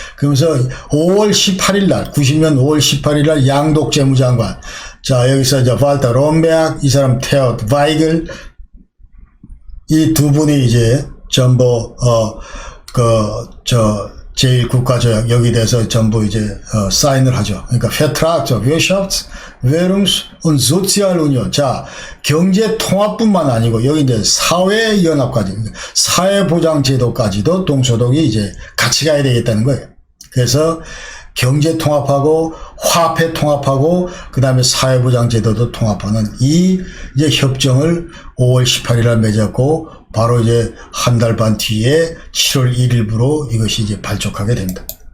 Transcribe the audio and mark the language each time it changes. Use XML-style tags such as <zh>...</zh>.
<ko>그러면서 5월 18일 날, 90년 5월 18일 날 양독 재무장관, 자, 여기서 이제 walter 롬베르크 이 사람 테오드 바이글 이 두 분이 이제 전부 제1국가조약 여기 대해서 전부 이제 사인을 하죠. 그러니까</ko> <de>Vertrag zur Wirtschafts-, Währungs- und Sozialunion.</de> <ko>자, 경제 통합뿐만 아니고 여기 이제 사회연합까지, 사회보장제도까지도 동서독이 이제 같이 가야 되겠다는 거예요. 그래서 경제 통합하고 화폐 통합하고 그다음에 사회보장제도도 통합하는 이 이제 협정을 5월 18일에 맺었고, 바로 이제 한 달 반 뒤에 7월 1일부로 이것이 이제 발족하게 됩니다.</ko>